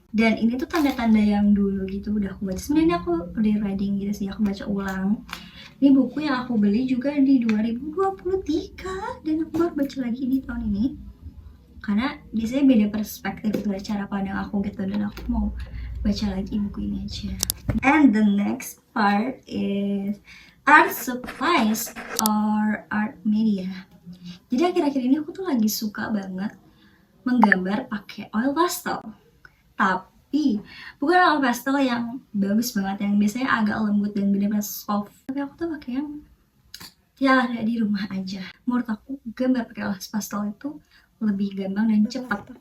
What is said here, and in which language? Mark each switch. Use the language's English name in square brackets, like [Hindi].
[Indonesian] Dan ini tuh tanda-tanda yang dulu gitu udah aku baca. Sebenarnya aku rereading gitu sih, aku baca ulang. Ini buku yang aku beli juga di 2023 dan aku baru baca lagi di tahun ini. Karena biasanya beda perspektif gitu, cara pandang aku gitu, dan aku mau baca lagi buku ini aja. [English] And the next part is art supplies or art media. [Indonesian] Jadi akhir-akhir ini aku tuh lagi suka banget menggambar pakai oil pastel. Tapi bukan oil pastel yang bagus banget, yang biasanya agak lembut dan benar-benar soft. Tapi aku tuh pakai yang ya ada di rumah aja. Menurut aku gambar pakai oil pastel itu lebih gampang dan cepat.